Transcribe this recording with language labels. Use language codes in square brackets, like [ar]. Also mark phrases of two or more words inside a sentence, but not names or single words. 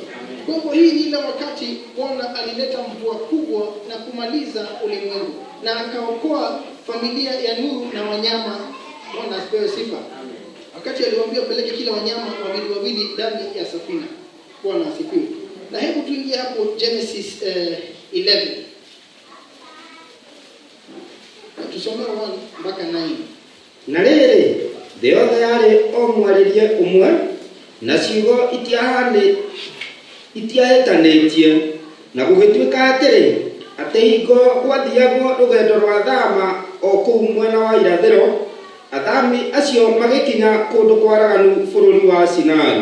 [sw] Kwa hivyo hii ni ile wakati Bwana alileta mvua kubwa na kumaliza ulimwengu, na akaokoa familia ya Nuhu na wanyama Bwana asipewe sifa. Wakati aliwaambia peleke kila wanyama wawili ndani ya safina. Bwana asifiwe. Na hebu tuingie hapo Genesis 11. Tusome 1 mpaka 9. [ki] Na rĩrĩ thĩ yothe yarĩ o mwarĩrie ũmwe na ciugo itiahĩtanĩtie na gũgĩtuĩka atĩrĩ atĩ hingo gwathiagwo rũgendo rwa thama o kũu mwena wa irathĩro athami acio magĩkinya kũndũ kwaraganu bũrũri wa Sinai.